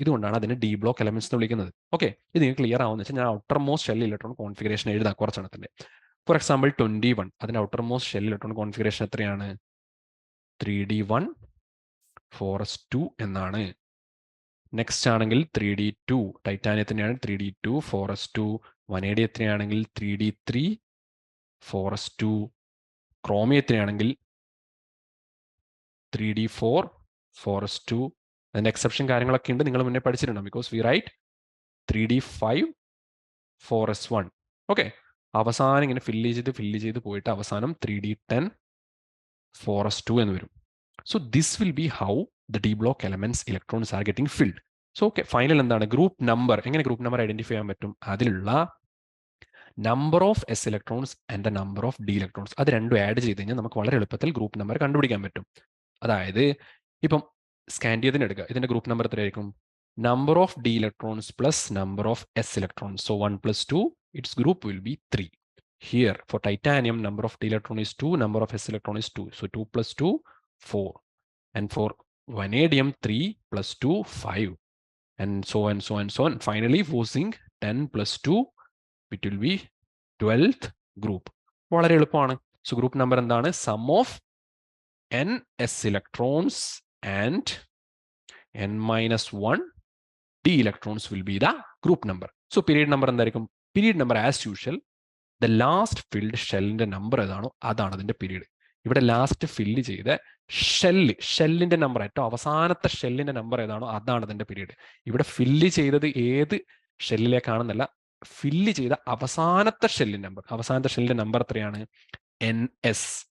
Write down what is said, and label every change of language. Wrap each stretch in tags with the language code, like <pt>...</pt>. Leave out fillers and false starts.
<ml>ഇതുകൊണ്ടാണ് അതിനെ D block elements എന്ന് വിളിക്കുന്നത്. ഓക്കെ, ഇത് നിങ്ങൾക്ക് ക്ലിയർ ആവുന്ന വെച്ചാൽ ഞാൻ ഔട്ടർമോസ്റ്റ് ഷെൽ ഇലക്ട്രോൺ കോൺഫിഗറേഷൻ എഴുതാം കുറച്ചെണ്ണത്തിന്റെ. ഫോർ എക്സാമ്പിൾ 21, അതിന്റെ ഔട്ടർമോസ്റ്റ് ഷെൽ ഇലക്ട്രോൺ കോൺഫിഗറേഷൻ എത്രയാണ്? 3d1 4s2 എന്നാണ്. നെക്സ്റ്റ് ആണെങ്കിൽ 3d2, ടൈറ്റാനിയത്തിൻ്റെയാണ് 3d2 4s2. വനേഡിയത്തിനാണെങ്കിൽ 3d3 4s2. ക്രോമിയത്തിനാണെങ്കിൽ 3d4 4s2. അതിന്റെ എക്സെപ്ഷൻ കാര്യങ്ങളൊക്കെ ഉണ്ട്, നിങ്ങൾ മുന്നേ പഠിച്ചിട്ടുണ്ടാവും.</ml> <en>Because we write 3d5 4s1.</en> <ml>Okay, അവസാനം ഇങ്ങനെ ഫില്ല് ചെയ്ത് പോയിട്ട് അവസാനം 3d10 4s2 എന്ന് വരും.</ml> <en>So this will be how the d block elements electrons are getting filled. So okay,</en> <ml>final എന്താണ്?</ml> <en>Group number.</en> <ml>എങ്ങനെ ഗ്രൂപ്പ് നമ്പർ ഐഡന്റിഫൈ ചെയ്യാൻ പറ്റും? അതിലുള്ള number of S electrons and the number of D electrons, അത് രണ്ടും add ചെയ്ത് കഴിഞ്ഞാൽ നമുക്ക് വളരെ എളുപ്പത്തിൽ ഗ്രൂപ്പ് നമ്പർ കണ്ടുപിടിക്കാൻ പറ്റും. അതായത് ഇപ്പം സ്കാൻഡിയത്തിന് എടുക്കുക, ഇതിന്റെ ഗ്രൂപ്പ് നമ്പർ എത്രയായിരിക്കും?</ml> <en>Number of d electrons plus number of s electrons. So 1 + 2, it's group will be 3. Here for titanium, number of d electron is 2, number of s electron is 2. So 2 + 2, 4. And for vanadium, 3 + 2, 5. And so on, so on, so on. Finally, for zinc, 10 + 2, it will be 12th group.</en> <ml>വളരെ എളുപ്പമാണ്.</ml> <en>So group number എന്താണ്? Sum of n s electrons and n-1 d electrons will be the group number. So period number</en> <ml>എന്തായിരിക്കും? Period number as usual, the last filled ഷെല്ലിന്റെ number ഏതാണോ അതാണ് അതിന്റെ period. ഇവിടെ last fill ചെയ്ത ഷെല്ലിന്റെ number, ഏറ്റവും അവസാനത്തെ ഷെല്ലിന്റെ നമ്പർ ഏതാണോ അതാണ് അതിന്റെ പീരീഡ്. ഇവിടെ ഫില്ല് ചെയ്തത് ഏത് ഷെല്ലിലേക്കാണെന്നല്ല, ഫില്ല് ചെയ്ത അവസാനത്തെ ഷെല്ലിന്റെ നമ്പർ എത്രയാണ്? NS.</ml>